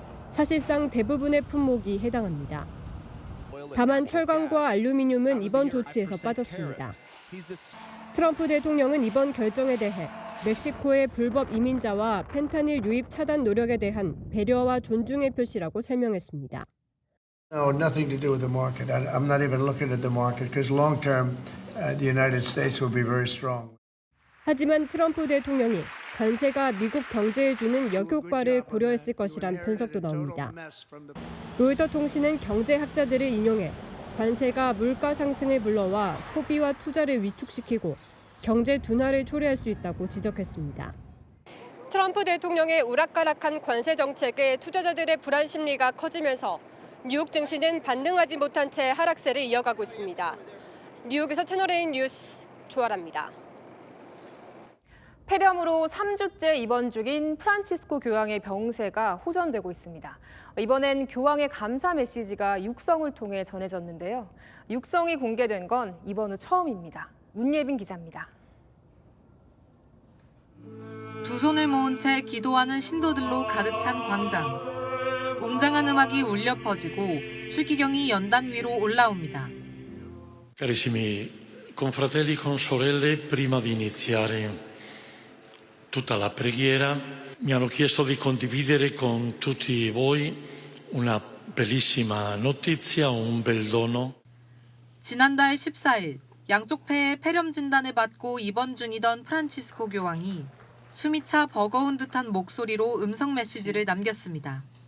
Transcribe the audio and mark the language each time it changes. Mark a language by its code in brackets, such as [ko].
[ko] 사실상 대부분의 품목이 해당합니다. 다만 철강과 알루미늄은 이번 조치에서 빠졌습니다. 트럼프 대통령은 이번 결정에 대해 멕시코의 불법 이민자와 펜타닐 유입 차단 노력에 대한 배려와 존중의 표시라고 설명했습니다. [en] No, nothing to do with the market. I'm not even looking at the market because long term, the United States will be very strong. [ko] 하지만 트럼프 대통령이 관세가 미국 경제에 주는 역효과를 고려했을 것이란 분석도 나옵니다. 로이터 통신은 경제학자들을 인용해 관세가 물가 상승을 불러와 소비와 투자를 위축시키고 경제 둔화를 초래할 수 있다고 지적했습니다. 트럼프 대통령의 오락가락한 관세 정책에 투자자들의 불안 심리가 커지면서 뉴욕 증시는 반등하지 못한 채 하락세를 이어가고 있습니다. 뉴욕에서 채널A 뉴스 조아라입니다. 폐렴으로 3주째 입원 중인 프란치스코 교황의 병세가 호전되고 있습니다. 이번엔 교황의 감사 메시지가 육성을 통해 전해졌는데요. 육성이 공개된 건 이번 후 처음입니다. 문예빈 기자입니다. 두 손을 모은 채 기도하는 신도들로 가득 찬 광장. 웅장한 음악이 울려 퍼지고 추기경이 연단 위로 올라옵니다. [it] Carissimi confratelli, consorelle, prima di iniziare tutta la preghiera, mi hanno chiesto di condividere con tutti voi una bellissima notizia, un bel dono. [ko] 지난달 14일 양쪽 폐에 폐렴 진단을 받고 입원 중이던 프란치스코 교황이 숨이 차 버거운 듯한 목소리로 음성 메시지를 남겼습니다.